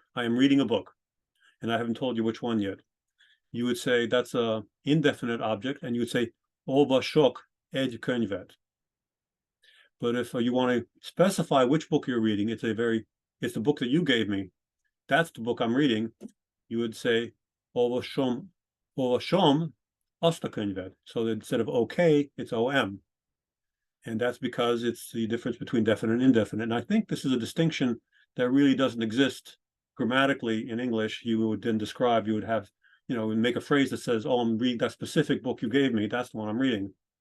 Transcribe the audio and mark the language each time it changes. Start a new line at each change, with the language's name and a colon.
English: I am reading a book, and I haven't told you which one yet. You would say that's a indefinite object, and you would say
Hungarian: olvasok egy könyvet.
English: But if you want to specify which book you're reading, it's the book that you gave me. That's the book I'm reading. You would say
Hungarian: olvasom azt a könyvet.
English: So that instead of okay, it's om. And that's because it's the difference between definite and indefinite. And I think this is a distinction that really doesn't exist grammatically in English. You would then describe, you would have, make a phrase that says, oh, I'm reading that specific book you gave me. That's the one I'm reading.